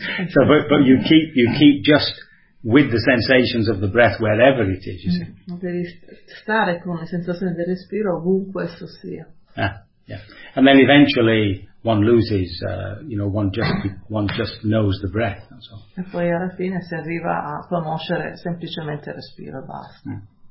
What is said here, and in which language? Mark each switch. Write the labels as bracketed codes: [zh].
[en] So but you keep just with the sensations of the breath wherever it is, you see. [it] Devi stare con le sensazioni del respiro ovunque esso sia. [en] And then eventually one loses, one just knows the breath. So. [it] E poi alla fine si arriva a conoscere semplicemente il respiro, basta.